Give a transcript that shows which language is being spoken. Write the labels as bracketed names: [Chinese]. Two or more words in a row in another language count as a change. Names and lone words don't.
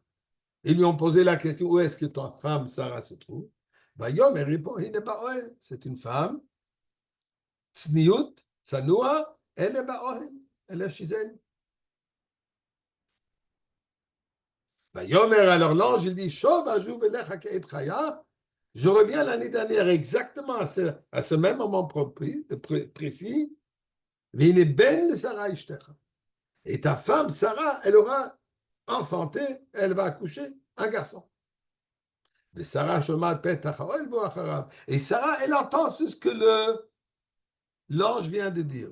[French] Ils lui ont posé la question, où est-ce que ta femme Sarah se trouve? Vayom, elle répond, c'est une femme, [Hebrew] צניעות, צנועה, [French] elle est ba'ohen, elle est chez elle. Vayomer, alors l'ange, il dit, [Hebrew] שוב אשוב אליך כעת חיה. [French] Je reviens l'année dernière exactement à ce même moment précis. [Hebrew] והנה בן שרה אשתך. [French] Et ta femme, Sarah, elle aura enfanté, elle va accoucher un garçon. Et Sarah, elle entend ce que l'ange vient de dire.